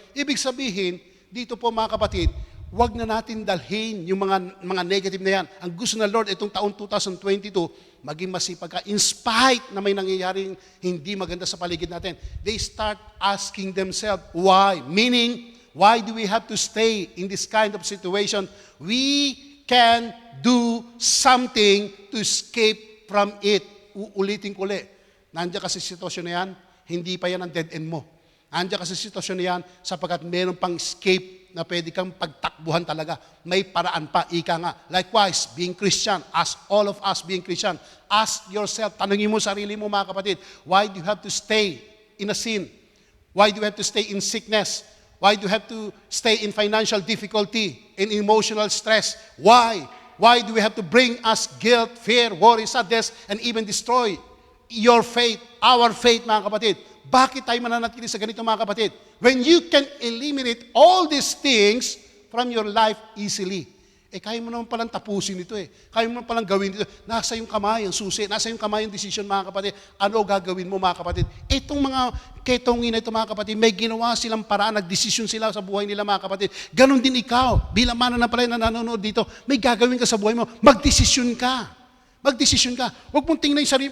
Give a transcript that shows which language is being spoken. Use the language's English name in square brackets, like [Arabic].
[Filipino] Ibig sabihin, dito po mga kapatid, wag na natin dalhin yung mga negative na yan. Ang gusto ng Lord itong taon 2022, maging masipag ka [English] in spite [Filipino] na may nangyayaring hindi maganda sa paligid natin. [English] They start asking themselves, why? Meaning, why do we have to stay in this kind of situation? We can do something to escape from it. [Filipino] Uulitin ko ulit. Nandiyan kasi sitwasyon na yan, hindi pa yan ang dead end mo. Nandiyan kasi sitwasyon na yan sapagkat meron pang escape na pwede kang pagtakbuhan talaga. May paraan pa, ika nga. [English] Likewise, being Christian, as all of us being Christian, ask yourself, [Filipino] tanungin mo sarili mo mga kapatid, [English] why do you have to stay in a sin? Why do you have to stay in sickness? Why do you have to stay in financial difficulty, in emotional stress? Why? Why do we have to bring us guilt, fear, worry, sadness, and even destroy your faith, our faith mga kapatid? [Filipino] Bakit tayo mananatili sa ganito mga kapatid? [English] When you can eliminate all these things from your life easily. [Filipino] Kaya mo naman palang tapusin ito Kaya mo naman palang gawin ito. Nasa yung kamay, ang susi. Nasa yung kamay, ang decision mga kapatid. Ano gagawin mo mga kapatid? Itong mga ketongin na ito mga kapatid, may ginawa silang paraan, nagdesisyon sila sa buhay nila mga kapatid. Ganon din ikaw, bilang mananampalataya na nanonood dito, may gagawin ka sa buhay mo, magdesisyon ka. Magdesisyon ka. Huwag mong tingnan yung sarili.